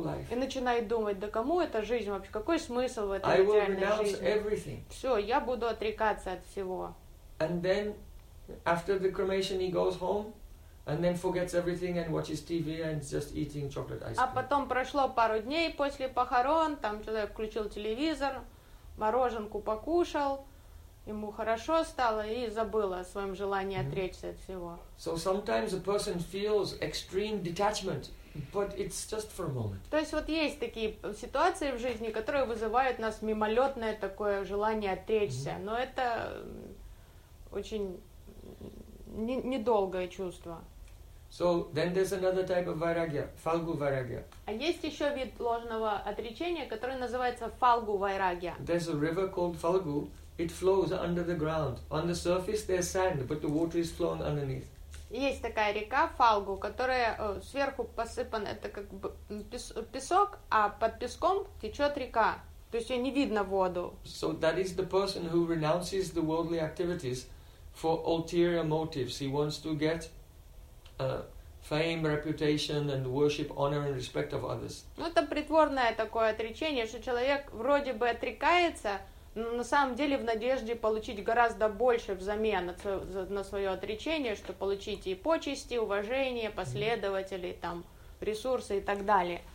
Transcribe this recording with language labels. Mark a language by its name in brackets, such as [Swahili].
[Russian] И начинает думать, да кому эта жизнь вообще, какой смысл в этой материальной жизни? Все, я буду отрекаться от всего. [English] And then, after the cremation, he goes home. And then forgets everything and watches TV and is just eating chocolate ice cream. [Russian] А потом прошло пару дней после похорон, там человек включил телевизор, мороженку покушал, ему хорошо стало и забыл о своем желании отречься от всего. [English] So sometimes a person feels extreme detachment, but it's just for a moment. [Russian] То есть вот есть такие ситуации в жизни, которые вызывают у нас мимолетное такое желание отречься, но это очень недолгое чувство. [English] So then there's another type of vairagya, falgu vairagya. [Russian] А есть еще вид ложного отречения, который называется фалгу вайрагья. [English] There's a river called Falgu. It flows under the ground. On the surface there's sand, but the water is flowing underneath. [Russian] Есть такая река Фалгу, которая сверху посыпан это как бы песок, а под песком течет река. То есть ее не видно воду. [English] So that is the person who renounces the worldly activities for ulterior motives. He wants to get fame, reputation, and worship, honor, and respect of others. [Russian] Ну, это притворное такое отречение, что человек вроде бы отрекается, но на самом деле в надежде получить гораздо больше взамен на свое отречение, что получить и почести, уважение, последователей, там, ресурсы и так далее.